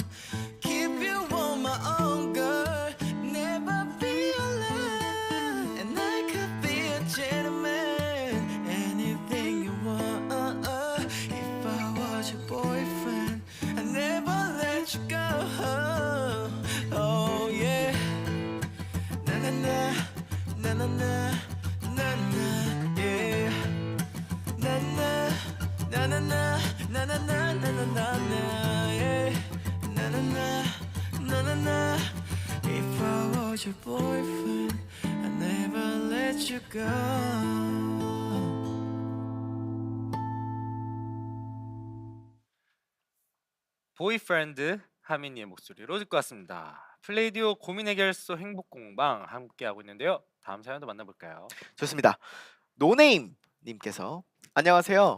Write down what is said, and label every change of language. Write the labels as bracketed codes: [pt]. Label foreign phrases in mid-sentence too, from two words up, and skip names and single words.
[en] Keep you on my own, girl, never be alone. And I could be a gentleman, anything you want. If I was your boyfriend, I'd never let you go. Oh yeah. Na na na, na na na, na na, yeah. Na na, na na na, na na na, na na na, na, yeah. Na na na, na na na. If I was your boyfriend, I'd never let you go. [ko] 보이프렌드 하민이의 목소리로 듣고 왔습니다. 플레이디오 고민 해결소 행복 공방 함께 하고 있는데요. 다음 사연도 만나볼까요? 좋습니다. 노네임 님께서 안녕하세요.